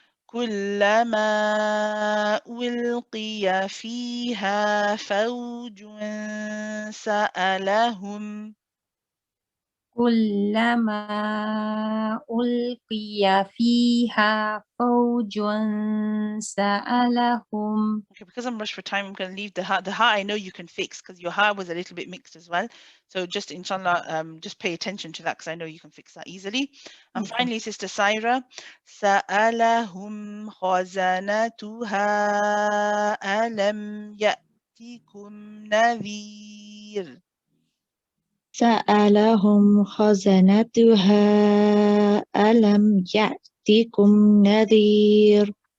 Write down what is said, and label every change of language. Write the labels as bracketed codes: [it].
[ar] كلما ألقي فيها فوج سألهم. كلما ألقي فيها فوج سألهم. [en] Okay, because I'm rushed for time, I'm going to leave the ha. The ha I know you can fix because your ha was a little bit mixed as well. So just inshallah, just pay attention to that because I know you can fix that easily. And finally, [ar] Sister Saira, سألهم خزنتها ألم يأتكم نذير. سألهم خزنتها ألم يأتكم نذير.